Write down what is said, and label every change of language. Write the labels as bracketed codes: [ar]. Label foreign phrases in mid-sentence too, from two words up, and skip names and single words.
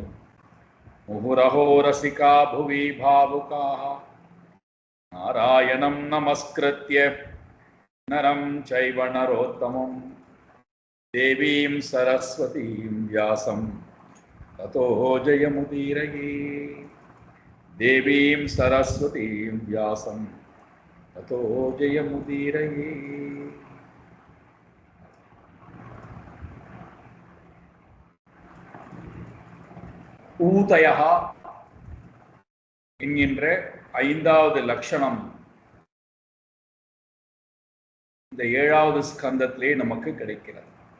[sa] मुहुरहो रसिका भुवि भावुकाः नारायणं नमस्कृत्य नरं चैव नरोत्तमं देवीं सरस्वतीं व्यासं ततो जयमुदीरये। देवीं सरस्वतीं व्यासं ततो जयमुदीरये। [ta] ஊதயः என்கின்ற ஐந்தாவது லட்சணம் இந்த 7வது ஸ்கந்தத்திலே நமக்கு கிடைக்கிறது.